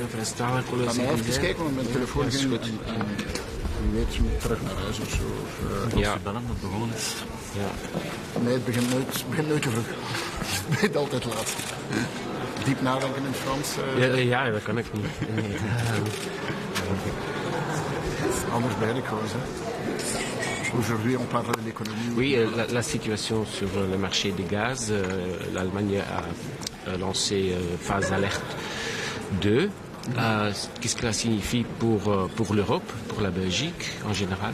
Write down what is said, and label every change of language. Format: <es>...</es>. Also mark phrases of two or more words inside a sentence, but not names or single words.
<nl>Ga maar even kijken, want mijn telefoon is goed. Wie weet, je moet terug naar huis of zo. Ja. Bellen dat begonnen is. Ja. Nee, het begint nooit te vroeg. Het begint altijd laat. Diep nadenken in het Frans. Ja, dat kan ik niet. Nee. Anders ben ik gewoon, hè.</nl> <fr>Aujourd'hui, on parle de l'économie. Oui, la situation sur le marché des gaz, l'Allemagne a lancé phase alerte 2. Qu'est-ce que ça signifie pour l'Europe, pour la Belgique en général?</fr>